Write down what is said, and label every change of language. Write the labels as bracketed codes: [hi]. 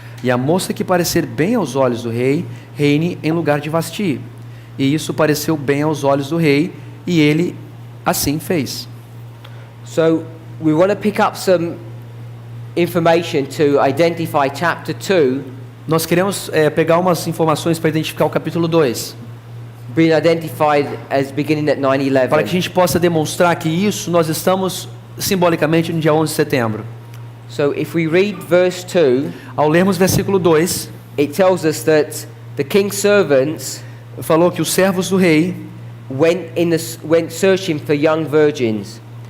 [pt] E a moça que parecer bem aos olhos do rei, reine em lugar de Vasti. E isso pareceu bem aos olhos do rei, e ele assim fez. [en] So we want to pick up some information to identify chapter 2 [pt] Nós queremos pegar umas informações para identificar o capítulo 2, [en] being identified as beginning at [pt] para que a [en] 9/11. [pt] gente possa demonstrar que isso nós estamos simbolicamente no dia 11 de setembro. [en] So if we read verse 2, [pt] Ao lermos versículo 2, [en] it tells us that the king's servants [pt] falou que os servos do rei [en] went searching for young virgins.